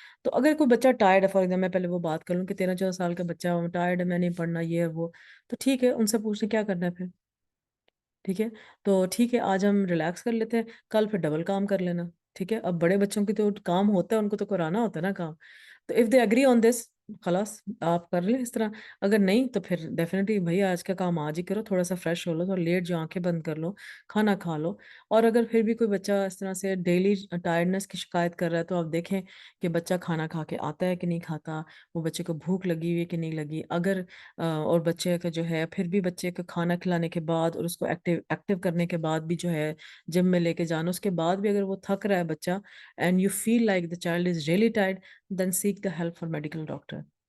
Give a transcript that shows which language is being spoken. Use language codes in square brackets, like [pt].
[ur] تو اگر کوئی بچہ ٹائرڈ ہے، فار ایگزامپل میں پہلے وہ بات کر لوں کہ 13 14 سال کا بچہ ٹائرڈ ہے، میں نہیں پڑھنا یہ ہے وہ، تو ٹھیک ہے ان سے پوچھیں کیا کرنا ہے پھر. ٹھیک ہے تو ٹھیک ہے آج ہم ریلیکس کر لیتے ہیں، کل پھر ڈبل کام کر لینا. ٹھیک ہے اب بڑے بچوں کی تو کام ہوتا ہے، ان کو تو کرانا ہوتا ہے نا کام. تو [en] if they agree on this, [ur] خلاص آپ کر لیں اس طرح. اگر نہیں تو پھر ڈیفینیٹلی بھائی آج کا کام آج ہی کرو، تھوڑا سا فریش ہو لو، تھوڑا لیٹ جو آنکھیں بند کر لو، کھانا کھا لو. اور اگر پھر بھی کوئی بچہ اس طرح سے ڈیلی ٹائرڈنس کی شکایت کر رہا ہے تو آپ دیکھیں کہ بچہ کھانا کھا کے آتا ہے کہ نہیں کھاتا، وہ بچے کو بھوک لگی ہوئی ہے کہ نہیں لگی. اگر اور بچے کا جو ہے پھر بھی بچے کا کھانا کھلانے کے بعد اور اس کو ایکٹیو کرنے کے بعد بھی جو ہے جم میں لے کے جانا، اس کے بعد بھی اگر وہ تھک رہا ہے بچہ [en] And you feel like the child is really tired, then seek the help for medical doctor.